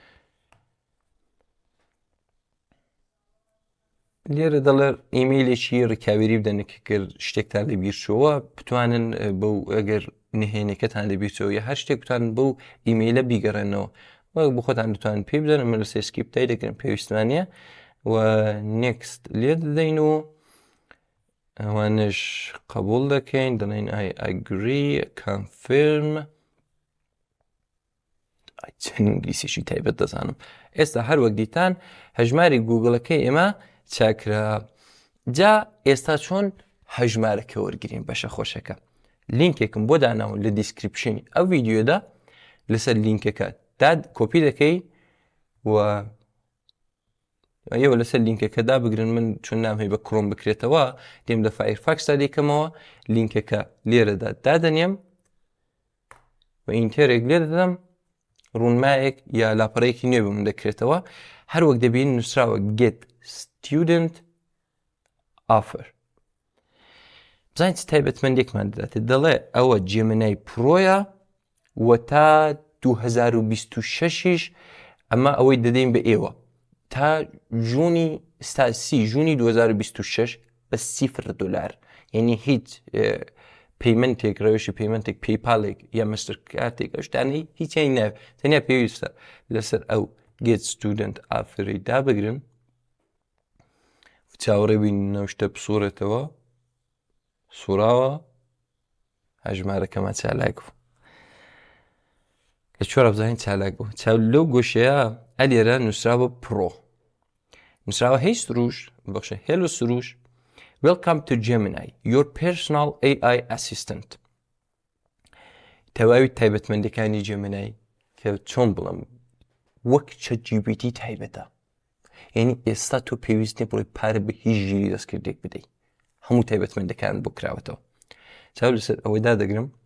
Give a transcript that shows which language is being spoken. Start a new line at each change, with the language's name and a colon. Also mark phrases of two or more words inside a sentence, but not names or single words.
Central Kurdish: لێرە دەڵێ ئیمەیلێکی ڕکاوێری بدەنێک کرد شتێکتان لە بیرچەوە بتوانن بەو ئەگەر نهێنەکەتان لە بیرچەوە یا هەر شتێک بتوانن بەو ئیمەیلە بیگەڕێنەوە وەک بۆ خۆتان دەتوانن پێ بدەن. من لە سێسکیپتای دەکەن پێویستمانە و نێکست لێ دەدەین و ئەوانش قبول دەکەین. دەڵێن
English: I agree confirm.
Central Kurdish: چەند ئینگلیسیشی تایبەت دەزانم. ئێستا هەر وەک دیتان هەژماری گوگڵەکەی ئێمە چاکرا. جا ئێستا چۆن هەژمارەکە وەرگرین بەشە خۆشەکە. لینکێکم بۆ داناون لە دیسکریپشنی ئەو ڤیددیۆدا لەسەر لینکەکە کۆپی دەکەی و ئێوە لەسەر لینکەکە دابگرن من چون نامهەی بە کڕۆم بکرێتەوە دێم لە فایرفاکسدا دێکەمەوە لینکەکە لێرەدا دادەنێم و ئینتێرێک لێ دەدەم ڕوونمایەک یا لاپەڕەیەکی نوێ بە من دەکرێتەوە هەر وەک دەبین نووسراوە
English: get student offer
Central Kurdish: بزانین چ تایبەتمەندێکمان دەداتێت دەڵێ ئەوە جێمنای پرۆیە و تا 2026 ئەمە ئەوەی دەدەین بە ئێوە تا ژوونی 2026 بە $0 یعنی هیچ پەیمەنتێک ڕێوشی پەیمەنتێک پێیپالێک یا مەستر کارتێک ئەشتانەی هیچیان ناوێت تەنیا پێویستە لەسەر ئەو
English: get student offer
Central Kurdish: ی دابگرن چاوەڕێ بین نەوشتە بسوورێتەوە سوراوە هەژمارەکەمان چالاک بوو کە چۆرە بزانین چالاک بوو چاو لەو گۆشەیە ئەلێرە نووسراوە پرۆ نووسراوە هەی سروش بەخشە هێلو سروش
English: Welcome to Gemini, your personal AI assistant.
Central Kurdish: تەواوی تایبەتمەندەکانی Gemini کە چۆن بڵم وەک ChatGPT تایبەتە یعنی ئێستا تۆ پێویست نیە بڵێ پارە بە هیچ ژیری دەستکردێک بدەیت هەموو تایبەتمەندەکان بۆ کراوەتەوە چاو لەسەر ئەوەی دادەگرم